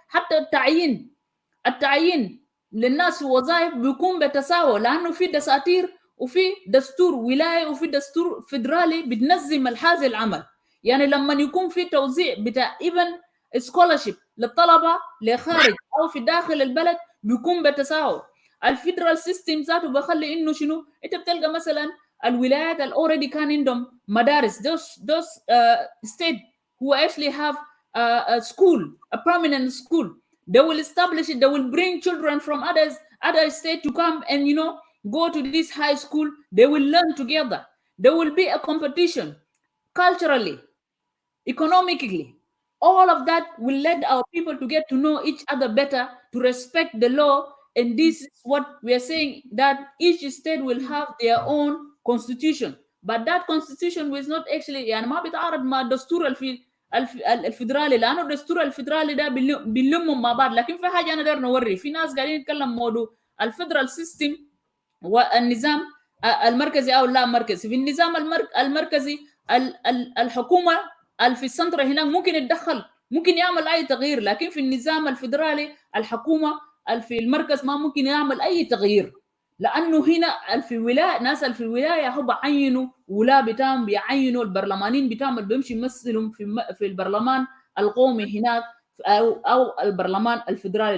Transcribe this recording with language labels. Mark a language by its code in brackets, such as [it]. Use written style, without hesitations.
[ar] حتى التعيين للناس في وظائف بيكون بتساوي لانه في دساتير وفي دستور ولايه وفي دستور فدرالي بتنظم هذا العمل. يعني لما يكون في توزيع بتاع [en] even scholarship [ar] للطلبه لخارج او في داخل البلد بيكون بتساوي. الفدرال سيستم ذاته بخلي انه شنو انت بتلقى مثلا الولايات اللي [en] already [ar] كان عندهم مدارس [en] those state who actually have a school, a permanent school, they will establish it. They will bring children from other states to come and go to this high school. They will learn together. There will be a competition culturally, economically. All of that will let our people to get to know each other better, to respect the law. And this is what we are saying, that each state will have their own constitution. But that constitution was not actually [ar] يعني ما بيتعارض مع الدستور الفدرالي لانه الدستور الفدرالي ده بيلمهم مع بعض. لكن في حاجه انا داير نوري في ناس قاعدين يتكلم موضوع الفدرال سيستم والنظام المركزي او لا مركزي. في النظام المركزي الحكومه في السنتر هناك ممكن يتدخل ممكن يعمل اي تغيير، لكن في النظام الفدرالي الحكومه في المركز ما ممكن يعمل اي تغيير، لانه هنا في الولايه ناس في الولايه هم بيعينوا ولا بتاعهم بيعينوا البرلمانيين بتاعهم اللي بيمشي يمثلهم في البرلمان القومي هناك او البرلمان الفدرالي.